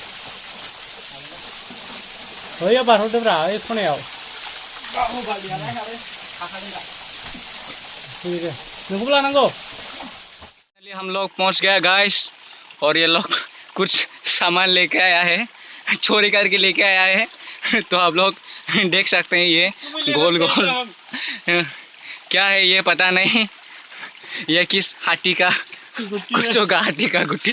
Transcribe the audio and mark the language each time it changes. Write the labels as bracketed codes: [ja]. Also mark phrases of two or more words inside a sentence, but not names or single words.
[id] Oh iya baru udah berapa? Itu nih ya. [hi] ठीक है, नुबुक लाना को। चलिए हम लोग पहुंच गया गाइस, और ये लोग कुछ सामान लेके आया है, चोरी करके लेके आया है। तो आप लोग देख सकते हैं ये गोल गोल क्या है ये पता नहीं, ये किस हाथी का कुछ होगा, हाथी का गुट्टी।